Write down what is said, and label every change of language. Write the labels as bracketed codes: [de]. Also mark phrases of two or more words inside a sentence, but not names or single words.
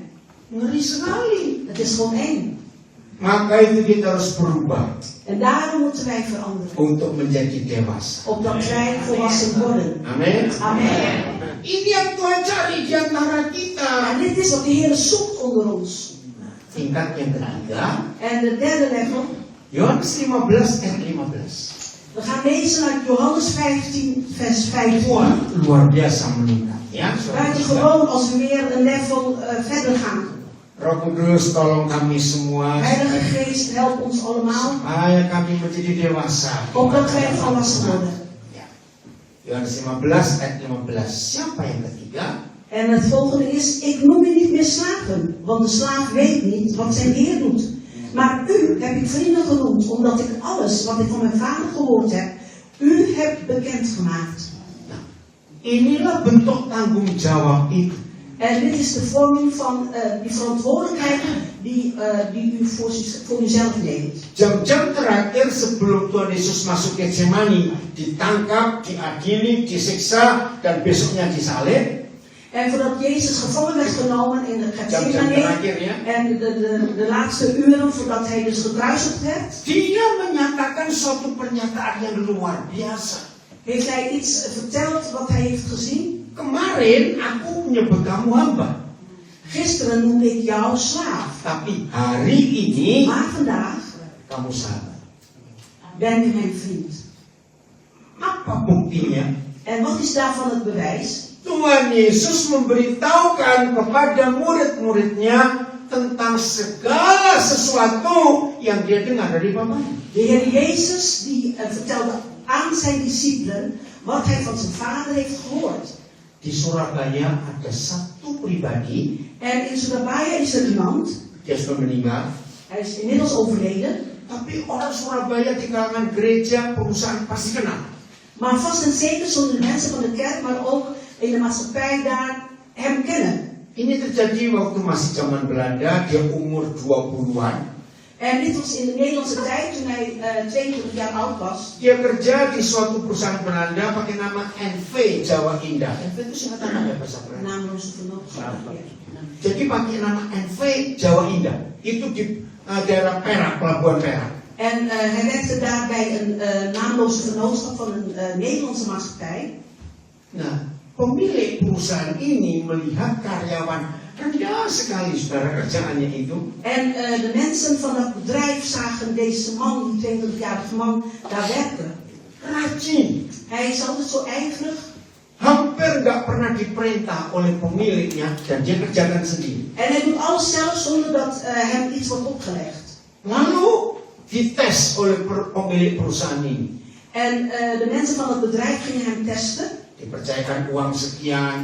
[id] Ngeri sekali. [nl] Het is gewoon eng. [id] Maka itu kita harus berubah [nl] En daarom moeten wij veranderen. [id] untuk menjadi dewasa. [nl] Opdat wij volwassen worden. [id] Amin. [nl] Amen. [id] Ini yang Tuhan cari di antara kita. [nl] En dit is wat de Heer zoekt onder ons. [id] Tingkat yang ketiga, [nl] En de derde level. [id] Yohanes 15 ayat 15. [nl] We gaan lezen uit Johannes 15 vers 15. [id] Wah, luar biasa meningkat ya. [nl] Buitengewoon als we weer een level verder gaan. [id] Roh Kudus tolong kami semua [nl] Heilige Geest, help ons allemaal. [id] supaya kami menjadi dewasa. [nl] Opdat wij volwassen worden. [id] Ya. Yohanes 15 ayat 15. Siapa yang ketiga? [nl] En het volgende is, ik noem u niet meer slaven, want de slaaf weet niet wat zijn Heer doet. Maar u heb ik vrienden genoemd, omdat ik alles wat ik van mijn vader gehoord heb, u heb bekendgemaakt. [id] Nah, inilah bentuk tanggung jawab itu. [nl] En dit is de vorming van die verantwoordelijkheid die u voor uzelf neemt. [id] Jam-jam terakhir sebelum Tuhan Yesus masuk ke Getsemani, ditangkap, diadili, disiksa, dan besoknya disalib. [nl] En voordat Jezus gevangen werd genomen in de [id] Jam-jam [nl] Getsemane [id] terakhir ya. [nl] en de laatste uren voordat hij dus gekruisigd werd, [id] Dia menyatakan suatu pernyataan yang luar biasa. [nl] heeft hij iets verteld wat hij heeft gezien. [id] Kemarin aku menyebut kamu hamba, [nl] Gisteren noemde ik jou slaaf, [id] tapi hari ini [nl] maar vandaag [id] kamu sahabat. [nl] ben je mijn vriend. [id] Apa buktinya? [nl] En wat is daarvan het bewijs? [id] Tuhan Yesus memberitahukan kepada murid-muridnya tentang segala sesuatu yang dia dengar dari Bapaknya. [nl] De Heer Jezus die vertelde aan zijn discipelen wat hij van zijn vader heeft gehoord. [id] Di Surabaya ada satu pribadi, [nl] En in Surabaya is er iemand, [id] dia sudah meninggal, [nl] hij is inmiddels overleden, [id] tapi orang Surabaya di kalangan gereja, perusahaan pasti kenal. [nl] maar vast en zeker zullen de mensen van de kerk, maar ook in de maatschappij daar hem kennen. [id] Ini terjadi waktu masih zaman Belanda, dia umur 20-an. [nl] En dit was in de Nederlandse tijd, toen hij 22 jaar oud was. [id] Dia kerja di suatu perusahaan Belanda pakai nama NV Jawa Indah. NV itu singkatan apa ya bahasa Belanda? [nl] Naamloze vernootschap. [id] Jadi pakai nama NV Jawa Indah. Itu di daerah Perak, Pelabuhan Perak. [nl] En hij werkte daar bij een naamloze vernootschap van een Nederlandse maatschappij. [id] Nah, pemilik perusahaan ini melihat karyawan rendah sekali saudara kerjaannya itu. [nl] En de mensen van dat bedrijf zagen deze man, die 22-jarige man, daar werken. [id] Rajin. [nl] Hij is altijd zo ijverig. [id] Hampir nggak pernah diperintah oleh pemiliknya dan dia kerjakan sendiri. [nl] En hij doet alles zelf zonder dat hem iets wordt opgelegd. [id] Lalu dites oleh pemilik perusahaan ini. [nl] En de mensen van het bedrijf gingen hem testen. [id] Dipercayakan uang sekian